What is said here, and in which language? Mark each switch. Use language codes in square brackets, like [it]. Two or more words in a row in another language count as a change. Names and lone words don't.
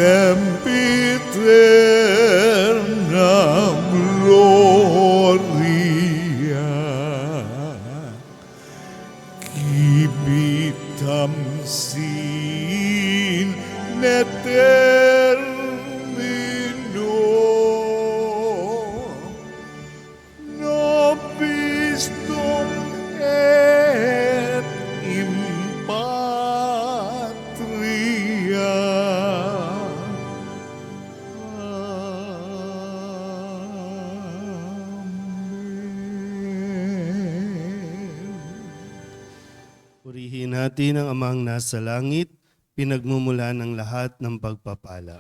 [la] sempiternam gloria, Civitam sine termino, nobis dum et impatria. Amen. [tl] Purihin natin ang Amang nasa langit, pinagmumula ng lahat ng pagpapala.